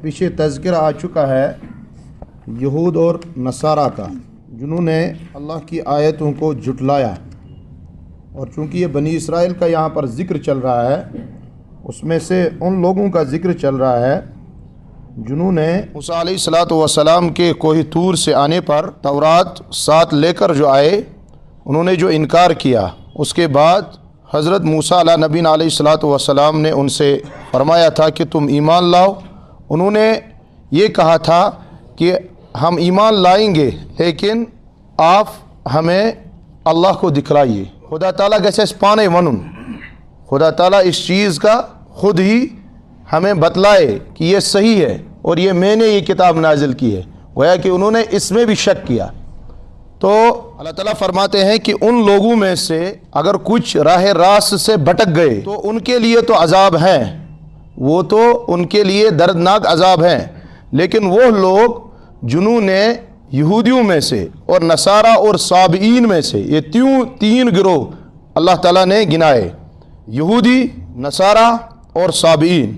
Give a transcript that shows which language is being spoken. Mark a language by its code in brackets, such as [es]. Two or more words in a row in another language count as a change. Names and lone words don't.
[ur] پیچھے تذکرہ آ چکا ہے یہود اور نصارہ کا، جنہوں نے اللہ کی آیتوں کو جھٹلایا، اور چونکہ یہ بنی اسرائیل کا یہاں پر ذکر چل رہا ہے، اس میں سے ان لوگوں کا ذکر چل رہا ہے جنہوں نے موسیٰ علیہ السلام کے کوہ طور سے آنے پر تورات ساتھ لے کر جو آئے، انہوں نے جو انکار کیا، اس کے بعد حضرت موسیٰ علیہ نبینا علیہ السلام نے ان سے فرمایا تھا کہ تم ایمان لاؤ۔ انہوں نے یہ کہا تھا کہ ہم ایمان لائیں گے لیکن آپ ہمیں اللہ کو دکھلائیے، خدا تعالیٰ [ks] گژھِ پانے ونن، [ur] خدا تعالیٰ اس چیز کا خود ہی ہمیں بتلائے کہ یہ صحیح ہے اور یہ میں نے یہ کتاب نازل کی ہے، گویا کہ انہوں نے اس میں بھی شک کیا۔ تو اللہ تعالیٰ فرماتے ہیں کہ ان لوگوں میں سے اگر کچھ راہ راست سے بھٹک گئے تو ان کے لیے تو عذاب ہیں، وہ تو ان کے لیے دردناک عذاب ہیں، لیکن وہ لوگ جنہوں نے یہودیوں میں سے اور نصارہ اور صابئین میں سے، یہ تین گروہ اللہ تعالیٰ نے گنائے، یہودی، نصارہ اور صابئین۔